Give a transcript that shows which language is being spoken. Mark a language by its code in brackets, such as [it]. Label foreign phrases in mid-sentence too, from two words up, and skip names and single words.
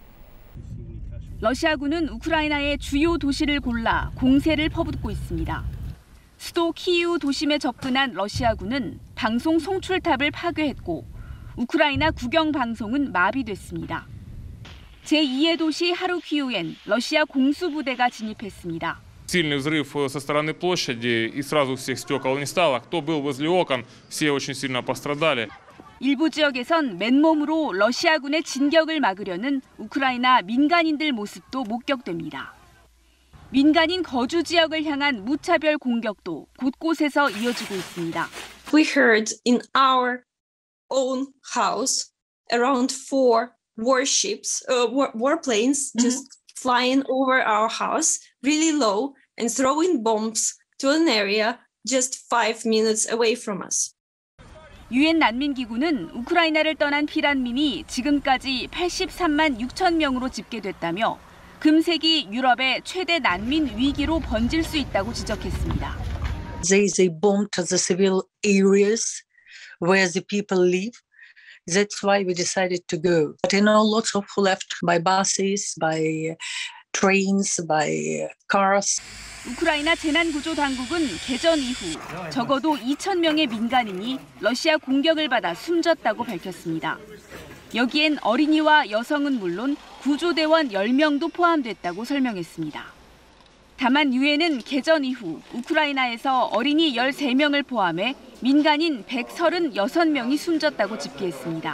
[ko] 러시아군은 우크라이나의 주요 도시를 골라 공세를 퍼붓고 있습니다. 수도 키이우 도심에 접근한 러시아군은 방송 송출탑을 파괴했고 우크라이나 국영 방송은 마비됐습니다. 제2의 도시 하루키우엔 러시아 공수부대가 진입했습니다. [ru] Сильный взрыв со стороны площади, и сразу всех стекол не стало. Кто был возле окон, все очень сильно пострадали. [ko] 일부 지역에선 맨몸으로 러시아군의 진격을 막으려는 우크라이나 민간인들 모습도 목격됩니다. 민간인 거주 지역을 향한 무차별 공격도 곳곳에서 이어지고 있습니다. [en] We heard in our own house around 4 warships, warplanes just flying over our house really low and throwing bombs to an area just 5 minutes away from us. [ko] 유엔 난민기구는 우크라이나를 떠난 피난민이 지금까지 83만 6천 명으로 집계됐다며 금세기 유럽의 최대 난민 위기로 번질 수 있다고 지적했습니다. [en] There is a bomb to the civil areas where the people live. That's why we decided to go. But I know lots of who left by buses, by trains, by cars. [ko] 우크라이나 재난구조당국은 개전 이후 적어도 2,000명의 민간인이 러시아 공격을 받아 숨졌다고 밝혔습니다. 여기엔 어린이와 여성은 물론 구조대원 10명도 포함됐다고 설명했습니다. 다만 유엔은 개전 이후 우크라이나에서 어린이 13명을 포함해 민간인 136명이 숨졌다고 집계했습니다.